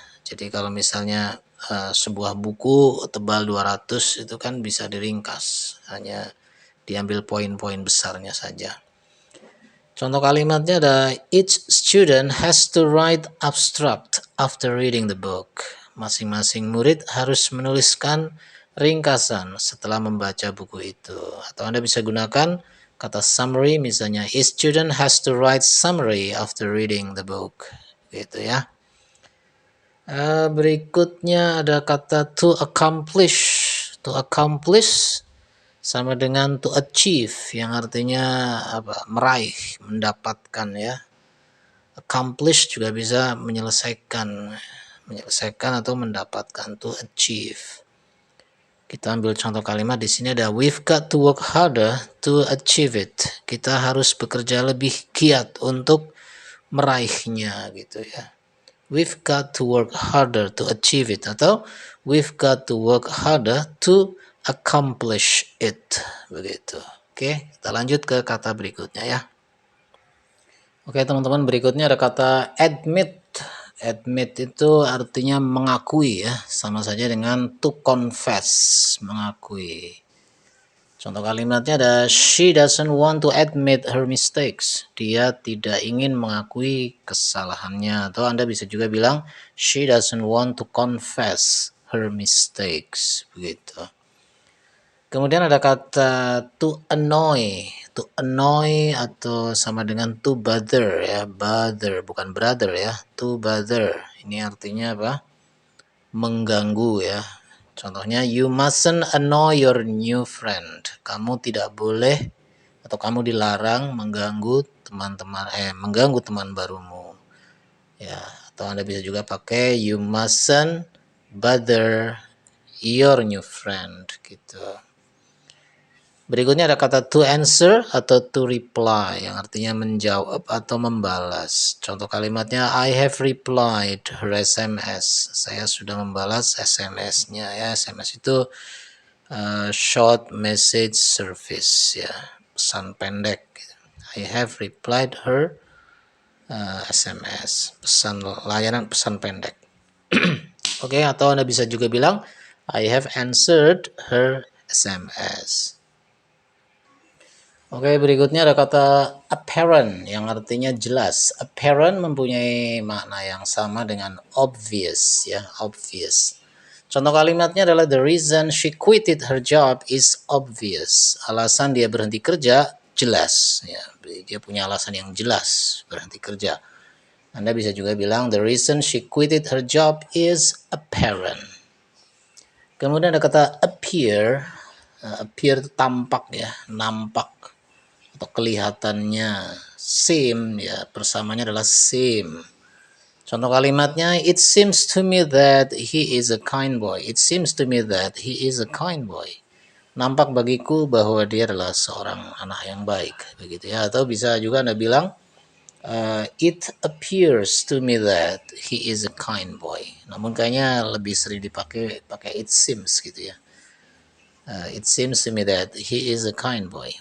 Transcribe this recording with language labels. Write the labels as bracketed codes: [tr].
[id] Jadi kalau misalnya sebuah buku tebal 200 itu kan bisa diringkas, hanya diambil poin-poin besarnya saja. Contoh kalimatnya ada [en] each student has to write abstract after reading the book. [id] Masing-masing murid harus menuliskan ringkasan setelah membaca buku itu. Atau Anda bisa gunakan kata summary, misalnya [en] each student has to write summary after reading the book. Gitu ya. [id] Berikutnya ada kata to accomplish. To accomplish sama dengan to achieve yang artinya apa? Meraih, mendapatkan ya. Accomplish juga bisa menyelesaikan atau mendapatkan, to achieve. Kita ambil contoh kalimat di sini ada [en] we've got to work harder to achieve it. [id] Kita harus bekerja lebih giat untuk meraihnya gitu ya. [en] We've got to work harder to achieve it atau we've got to work harder to accomplish it begitu. [id] Oke, kita lanjut ke kata berikutnya ya. Oke teman-teman, berikutnya ada kata admit. Admit itu artinya mengakui ya, sama saja dengan to confess, mengakui. Contoh kalimatnya ada [en] she doesn't want to admit her mistakes. [id] Dia tidak ingin mengakui kesalahannya. Atau Anda bisa juga bilang [en] she doesn't want to confess her mistakes. [id] Begitu. Kemudian ada kata to annoy. To annoy atau sama dengan to bother ya. Bother bukan brother ya. To bother. Ini artinya apa? Mengganggu ya. [en] Contohnya you mustn't annoy your new friend. [id] Kamu tidak boleh atau kamu dilarang mengganggu mengganggu teman barumu. Ya, atau Anda bisa juga pakai [en] you mustn't bother your new friend [id] gitu. Berikutnya ada kata to answer atau to reply yang artinya menjawab atau membalas. Contoh kalimatnya [en] I have replied her SMS. [id] Saya sudah membalas SMS-nya ya. SMS itu short message service ya, pesan pendek. [en] I have replied her SMS, [id] layanan pesan pendek. Oke, atau Anda bisa juga bilang [en] I have answered her SMS. [id] Oke, berikutnya ada kata apparent yang artinya jelas. Apparent mempunyai makna yang sama dengan obvious ya, obvious. Contoh kalimatnya adalah [en] the reason she quitted her job is obvious. [id] Alasan dia berhenti kerja jelas ya. Dia punya alasan yang jelas berhenti kerja. Anda bisa juga bilang [en] the reason she quitted her job is apparent. [id] Kemudian ada kata appear. Appear itu tampak ya, nampak atau kelihatannya. Seem ya, persamanya adalah seem. Contoh kalimatnya [en] it seems to me that he is a kind boy. It seems to me that he is a kind boy. [id] Nampak bagiku bahwa dia adalah seorang anak yang baik, begitu ya. Atau bisa juga Anda bilang [en] It appears to me that he is a kind boy. [id] Namun kayaknya lebih sering pakai it seems gitu ya. [en] It seems to me that he is a kind boy.